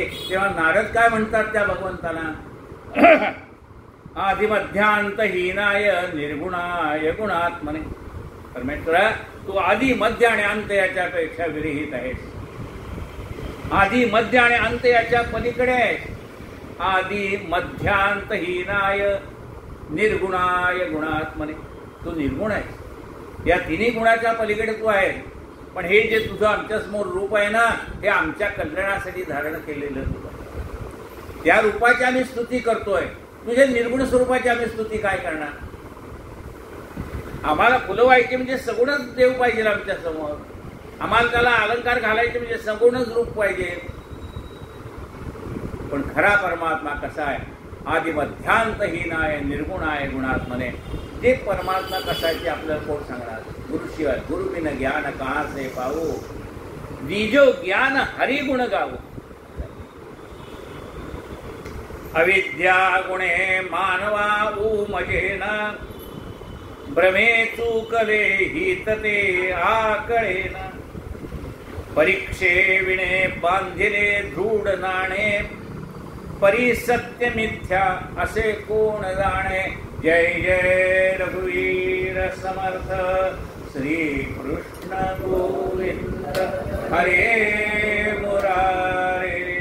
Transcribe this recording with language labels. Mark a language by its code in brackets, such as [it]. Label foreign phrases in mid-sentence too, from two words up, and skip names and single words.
[mr] तेव्हा नारद काय म्हणतात त्या भगवंताला? [sa] आदिमध्यांतहीनाय निर्गुणाय गुणात्मने. [mr] परमेश्वरा तू आदि मध्य आणि अंत याच्यापेक्षा विरहित आहेस. आदि मध्य आणि अंत याच्या पलीकडे आहेस. [sa] आदि मध्यांतहीनाय निर्गुणाय गुणात्मने. [mr] तू निर्गुण आहेस. या तिन्ही गुणाच्या पलीकडे तू आहे. पण हे जे तुझं आमच्या समोर रूप आहे ना, हे आमच्या कल्याणासाठी धारण केलेलं रूप आहे. त्या रूपाची आम्ही स्तुती करतोय. तुझ्या निर्गुण स्वरूपाची आम्ही स्तुती काय करणार? आम्हाला फुलं व्हायची म्हणजे सगुणच देव पाहिजे आमच्या समोर. आम्हाला त्याला अलंकार घालायचे म्हणजे सगुणच रूप पाहिजे. पण खरा परमात्मा कसा आहे? [sa] आदिमध्यांतहीनाय निर्गुणाय गुणात्मने. [mr] ते परमात्मा कशाची आपल्याला कोण सांगणार? गुरुशिवाय. [hi] गुरु बिन ज्ञान कहाँ से पावो, दीजो ज्ञान हरि गुण गावो. [mr] अविद्या गुणे मानवा उमजेन, भ्रमे चूकले हितते आकळेन. परीक्षे विणे बांधिले दृढ नाणे, परी सत्य मिथ्या असे कोण जाणे. जय जय रघुवीर समर्थ श्री कृष्ण गोविंद हरे मुरारे.